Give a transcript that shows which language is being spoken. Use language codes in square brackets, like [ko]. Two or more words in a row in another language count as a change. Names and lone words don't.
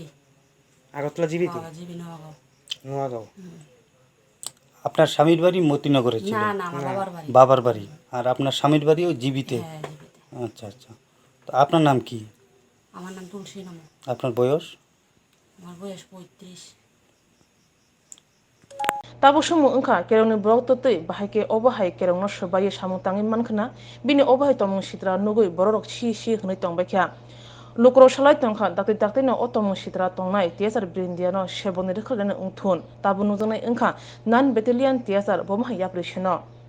[bn] আগরতলা জীবিতে? জিবি নোয়াগাঁও। নোয়াগাঁও। আপনার স্বামীর বাড়ি মতিনগরে ছিল? না না, আমার বাবার বাড়ি। বাবার বাড়ি। আর আপনার স্বামীর বাড়িও জীবিতে? হ্যাঁ জিবিতে। আচ্ছা আচ্ছা, তো আপনার নাম কি? আমার নাম তুলসী নাম। আপনার বয়স? আমার বয়স 35। [trp] Tabu sumu engka kerong ni brok totoi bahai ke obahai kerong no sebaye samung tangin mankhna bini obahai tomung sitra nugui borok si hnoi tong baikha lukro salai tongkha dakti no otomung sitra tongnai TSR Birindiya no seboni rekhalene ungthun tabu nujangnai engka nan battalion TSR bomha yapri shino